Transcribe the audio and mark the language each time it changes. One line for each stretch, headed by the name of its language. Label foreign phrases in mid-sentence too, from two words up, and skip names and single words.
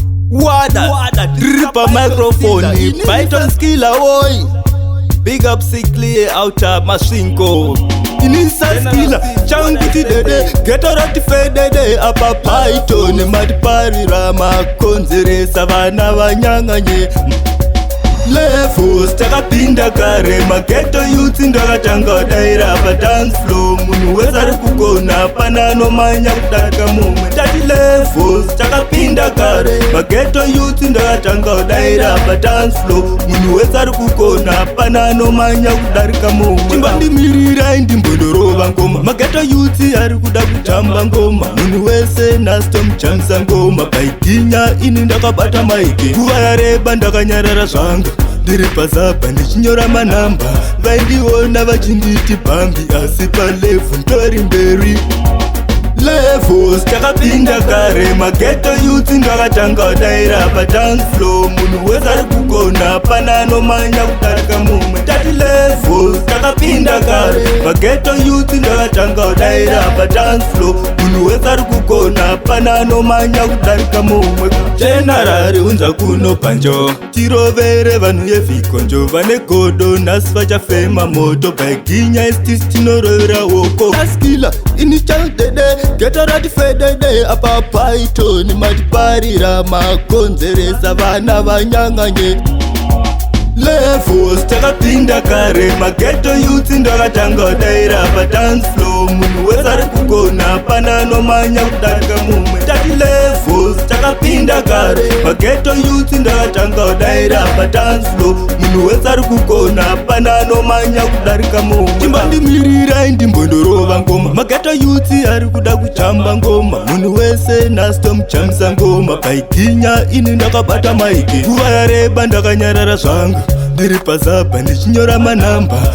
Shona: Wada. Wada, Ripa Ripa microphone. Microphone. Python Skiller, oi.
English: Big up Sickly, Outer Mashingo.
Shona: Inisa Skiller, Changuti Dede, Ghetto Rat Fedede, Apa Python, Mad Parira, Makonzeresa, Vana Vanyanganye. Levels, takapinda kare, mageto youths ndo akatanga kudaira pa
English: dance floor.
Shona: Munhu wese ari kugona, hapana anomanya kudarika mumwe. Tati levels, takapinda kare, mageto youths ndo akatanga kudaira pa
English: dance floor.
Shona: Munhu wese ari kugona, hapana anomanya kudarika mumwe. Chimbondimirira, ndimbondorova ngoma. Mageto youths ari kuda kutamba ngoma. Munhu wese nhasi tomuchanisa ngoma. Paiginya ini ndakabata maiki. Nguva yareba ndakanyarara zvanga. Ndiri pazapa ndichinyora manhamba. Vaindiona vachinditi bambi, asi palevhu ntori mberi. Levels, takapinda kare, mageto youth ndo akatanga kudaira pa
English: dance floor.
Shona: Munhu wese ari kugona, hapana anomanya kudarika mumwe. Tati levels, takapinda kare, mageto youth ndo akatanga kudaira pa
English: dance floor.
Shona: Munhu wese ari kugona, hapana anomanya kudarika mumwe. General, unza kuno panjo, tirovere vanhu yevhikonjo, vane godo, nhasi vachafema moto. Baiginya, esti tinorovera woko. Askila, ini chandede, ghetto rat fedede, apa Python, matiparira, makonzeresa, vana vanyanganye. Levels, takapinda kare, mageto youths ndo akatanga kudaira pa
English: dance floor.
Shona: Munhu wese ari kugona, hapana anomanya kudarika mumwe. Tati levels, takapinda kare, mageto youths ndo akatanga kudaira pa
English: dance floor.
Shona: Munhu wese ari kugona, hapana anomanya kudarika mumwe. Chimbondimirira, ndimbondorova ngoma. Mageto youths ari kuda kutamba ngoma. Munhu wese nhasi tomuchanisa ngoma. Paiginya, ini ndakabata maiki. Nguva yareba ndakanyarara zvanga. Ndiri pazapa ndichinyora manhamba.